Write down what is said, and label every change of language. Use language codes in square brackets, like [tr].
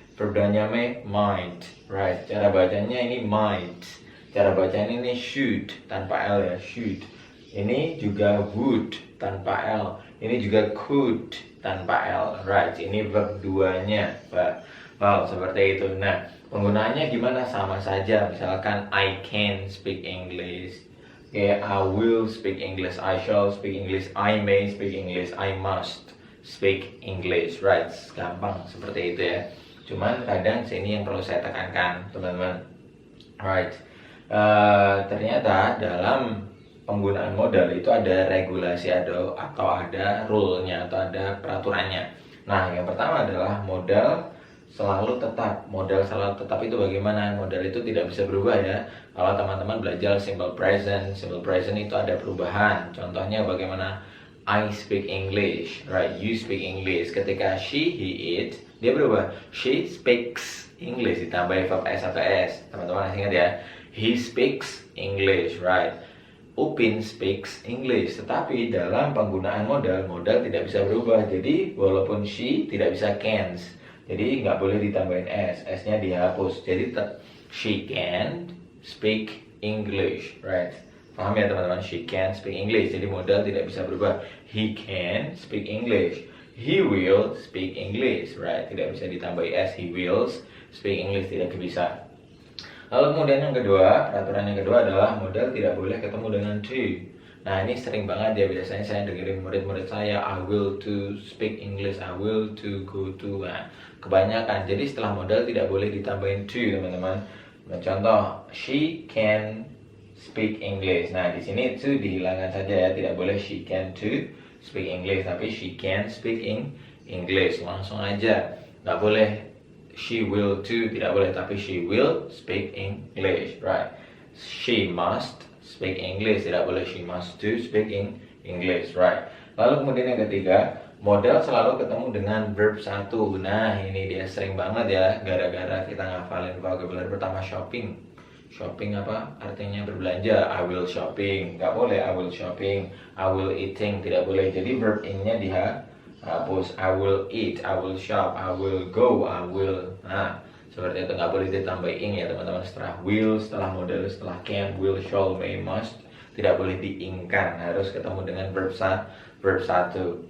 [id] Verb duanya may, might. Right. Cara bacanya ini might. Cara bacanya ini should tanpa L ya, should. Ini juga would tanpa L. Ini juga could tanpa L. Right. Ini verb duanya. Wow, seperti itu. Nah, penggunaannya gimana? Sama saja. Misalkan [en] I can speak English. Okay, I will speak English, I shall speak English, I may speak English, I must speak English, right? [id] Gampang seperti itu ya. Cuman kadang sini yang perlu saya tekankan, teman-teman. Right. Ternyata dalam penggunaan modal itu ada regulasi atau ada rule-nya atau ada peraturannya. Nah, yang pertama adalah modal selalu tetap. Modal selalu tetap itu bagaimana? Modal itu tidak bisa berubah ya. Kalau teman-teman belajar simple present itu ada perubahan. Contohnya bagaimana? [en] I speak English, right? You speak English. [id] Ketika she, he, it, dia berubah. [en] She speaks English [id] ditambah verb s atau s. Teman-teman masih ingat ya? [en] He speaks English, right? Upin speaks English. [id] Tetapi dalam penggunaan modal tidak bisa berubah. Jadi walaupun she tidak bisa cans. Jadi nggak boleh ditambahin s, s-nya dihapus. Jadi [en] she can speak English, right? [id] Paham ya teman-teman? [en] She can speak English. [id] Jadi modal tidak bisa berubah. [en] He can speak English. He will speak English, right? [id] Tidak bisa ditambahin s. [en] He will speak English, [id] tidak bisa. Lalu kemudian yang kedua, peraturan yang kedua adalah modal tidak boleh ketemu dengan to. Nah, ini sering banget ya, biasanya saya dengerin murid-murid saya, [en] I will to speak English, I will to go to. [id] Nah, kebanyakan. Jadi setelah modal tidak boleh ditambahin to, teman-teman. Nah, contoh, [en] she can speak English. [id] Nah, di sini to dihilangkan saja ya, tidak boleh she can to speak English, tapi she can speak English. Langsung aja. Nggak boleh [en] she will to, [id] tidak boleh, tapi [en] she will speak English, right? She must speak English, [id] tidak boleh [en] she must to speak English, right? [id] Lalu kemudian yang ketiga, modal selalu ketemu dengan verb satu. Nah, ini dia sering banget ya, gara-gara kita ngafalin vocabulary pertama shopping. Shopping apa? Artinya berbelanja. [en] I will shopping, [id] nggak boleh [en] I will shopping. I will eating, [id] tidak boleh. Jadi verb in-nya dihapus. [en] I will eat, I will shop, I will go, I will. [id] Nah, seperti itu, nggak boleh ditambah ing ya teman-teman. Setelah will, setelah modal, setelah can, will, shall, may, must, tidak boleh diingkan, harus ketemu dengan verb satu.